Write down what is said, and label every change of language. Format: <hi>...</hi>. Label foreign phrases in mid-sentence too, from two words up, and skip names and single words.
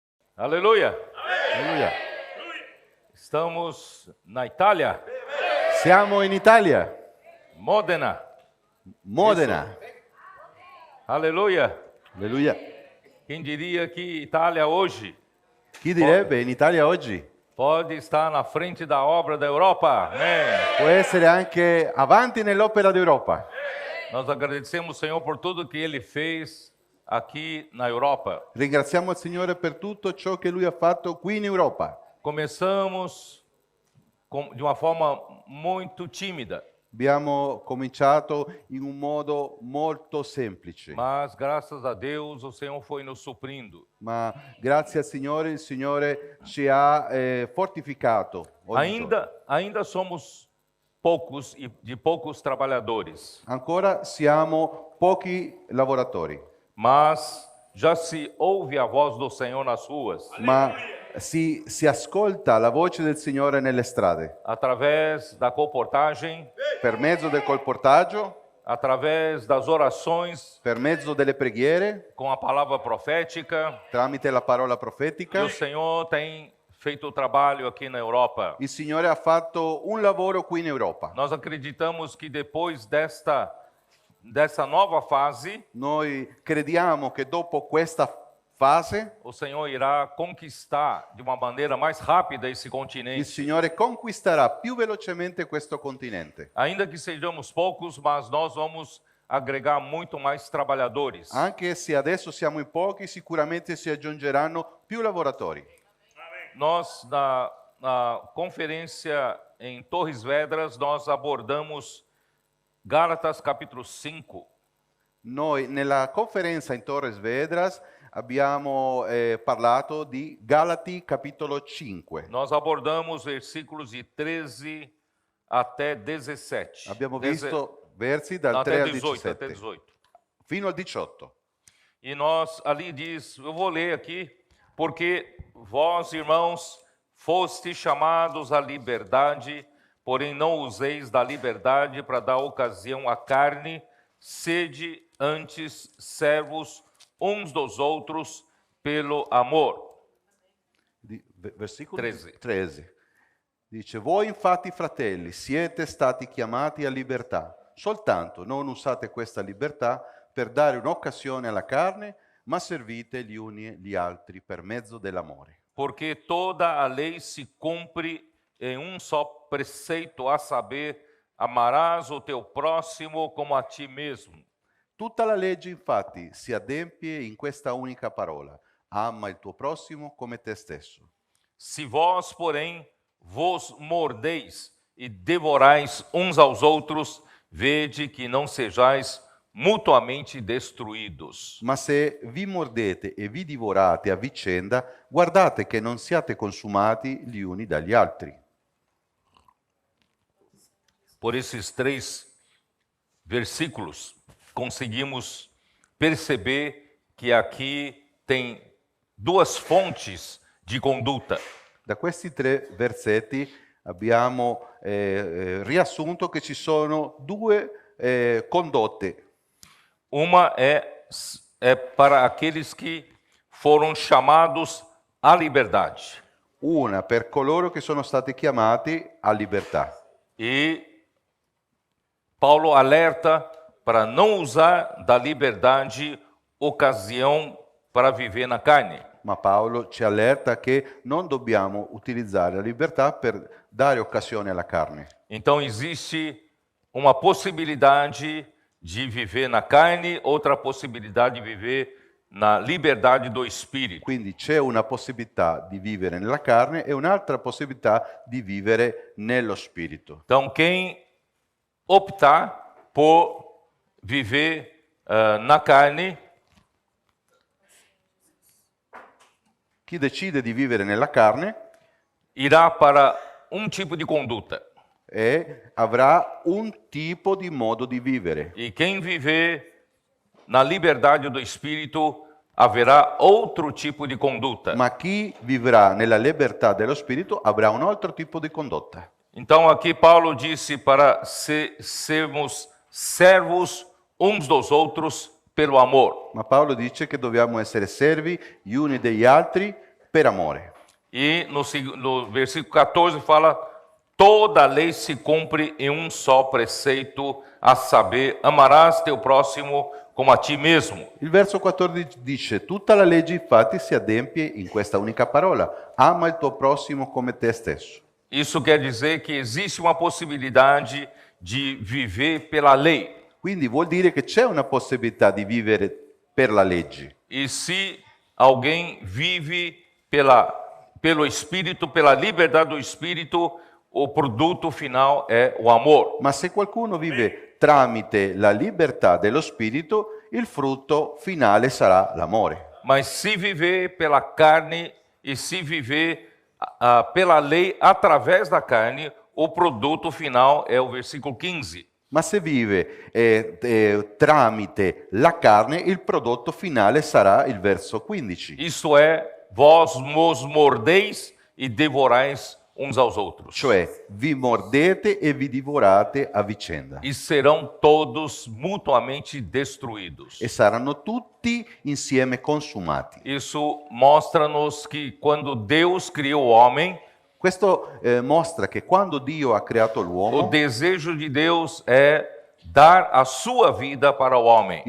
<pt>Aleluia!</pt> <it>Alleluia.</it> <pt>Estamos na Itália,</pt> <it>Siamo in Italia,</it> <pt>Modena.</pt> <it>Modena.</it> <pt>Aleluia!</pt> <it>Alleluia.</it> <pt>Quem diria que Itália hoje</pt> <it>Chi direbbe in Italia oggi</it> <pt>pode estar na frente da obra da Europa? Amém!</pt> <it>può essere anche avanti nell'opera d'Europa.</it> <pt>Nós agradecemos o Senhor por tudo que Ele fez aqui na Europa.</pt> <it>Ringraziamo il Signore per tutto ciò che Lui ha fatto qui in Europa.</it> <pt>Começamos de uma forma muito tímida,</pt> <it>Abbiamo cominciato in un modo molto semplice,</it> <pt>mas graças a Deus o Senhor foi nos suprindo.</pt> <it>ma grazie al Signore il Signore ci ha fortificato. ogni giorno.</it> <pt>Ainda somos poucos e de poucos trabalhadores,</pt> <it>Ancora siamo pochi lavoratori,</it> <pt>mas já se ouve a voz do Senhor nas ruas,</pt> <it>ma si ascolta la voce del Signore nelle strade,</it> <pt>através da comportagem,</pt> <it>per mezzo del colportaggio,</it> <pt>através das orações,</pt> <it>per mezzo delle preghiere,</it> <pt>com a palavra profética.</pt> <it>tramite la parola</it> <pt>E</pt> <it>profetica.</it> <pt>o Senhor tem feito o trabalho aqui na Europa.</pt> <it>Il Signore ha fatto un lavoro qui in Europa.</it> <pt>Nós acreditamos que depois dessa nova fase,</pt> <it>Noi crediamo che dopo questa fase</it> <pt>o Senhor irá conquistar de uma maneira mais rápida esse</pt> <it>il</it> <pt>continente.</pt> <it>Signore conquisterà più velocemente questo continente.</it> <pt>Ainda que sejamos poucos, mas nós vamos agregar muito mais trabalhadores.</pt> <it>Anche se adesso siamo in pochi, sicuramente si aggiungeranno più lavoratori.</it> <pt>Nós, na conferência em Torres Vedras, nós abordamos Gálatas capítulo 5.</pt> <it>Noi nella conferenza in Torres Vedras abbiamo parlato di Galati capitolo 5.</it> <pt>Nós abordamos versículos de 13 até 17.</pt> <it>Abbiamo visto versi dal</it> <pt>Não, 3 até</pt> <it>al</it> <pt>18, até</pt> <it>17,</it> <pt>18.</pt> <it>fino al 18.</it> <pt>E nós, ali diz, eu vou ler aqui, porque vós, irmãos, fostes chamados à liberdade, porém não useis da liberdade para dar ocasião à carne, sede antes servos uns dos outros pelo amor.</pt> <it>Versicolo 13. 13. Dice, voi infatti fratelli siete stati chiamati a libertà, soltanto non usate questa libertà per dare un'occasione alla carne, ma servite gli uni gli altri per mezzo dell'amore.</it> <pt>Porque toda a lei se cumpre em um só preceito, a saber, amarás o teu próximo como a ti mesmo.</pt> <it>Tutta la legge infatti si adempie in questa unica parola, ama il tuo prossimo come te stesso.</it> <pt>Se vós, porém, vos mordeis e devorais uns aos outros, vede que não sejais mutuamente destruídos.</pt> <it>Ma se vi mordete e vi divorate a vicenda, guardate che non siate consumati gli uni dagli altri.</it> <pt>Por esses 3 versículos, conseguimos perceber que aqui tem 2 fontes de conduta.</pt> <it>Da questi 3 versetti abbiamo riassunto che ci sono 2 condotte.</it> <pt>Uma é para aqueles que foram chamados à liberdade.</pt> <it>Una per coloro che sono stati chiamati a libertà.</it> <pt>E Paulo alerta para não usar da liberdade ocasião para viver na carne.</pt> <it>Ma Paolo ci allerta che non dobbiamo utilizzare la libertà per dare occasione alla carne.</it> <pt>Então existe uma possibilidade de viver na carne, outra possibilidade de viver na liberdade do espírito.</pt> <it>Quindi c'è una possibilità di vivere nella carne e un'altra possibilità di vivere nello spirito.</it> <pt>Então quem optar por viver na carne,</pt> <it>Chi decide di vivere nella carne</it> <pt>irá para um tipo de conduta.</pt> <it>avrà un tipo di modo di vivere.</it> <pt>E quem viver na liberdade do espírito, haverá outro tipo de conduta.</pt> <it>Ma chi vivrà nella libertà dello spirito avrà un altro tipo di condotta.</it> <pt>Então aqui Paulo disse para sermos servos uns dos outros pelo amor.</pt> <it>Ma Paolo dice che dobbiamo essere servi gli uni degli altri per amore.</it> <pt>E no versículo 14 fala: toda a lei se cumpre em um só preceito, a saber, amarás teu próximo como a ti mesmo.</pt> <it>Il verso 14 dice, tutta la legge infatti si adempie in questa unica parola, ama il tuo prossimo come te stesso.</it> <pt>Isso quer dizer que existe uma possibilidade de viver pela lei.</pt> <it>Quindi vuol dire che c'è una possibilità di vivere per la legge.</it> <pt>E se alguém vive pelo Espírito, pela liberdade do Espírito, o produto final é o amor.</pt> <it>Ma se qualcuno vive tramite la libertà dello spirito, il frutto finale sarà l'amore.</it> <pt>Mas se viver pela carne e se viver pela lei através da carne, o produto final é o versículo 15.</pt> <it>Ma se vive tramite la carne, il prodotto finale sarà il verso 15.</it> <pt>Isto é, vós vos mordeis e devorais uns aos outros.</pt> <it>Cioè, vi mordete e vi divorate a vicenda.</it> <pt>E serão todos mutuamente destruídos.</pt> <it>E saranno tutti insieme consumati.</it> <pt>Isso mostra-nos que quando Deus criou o homem,</pt> <it>Questo mostra che quando Dio ha creato</it> <pt>o</pt> <it>l'uomo,</it> <pt>desejo de Deus é dar a sua vida para o homem.</pt>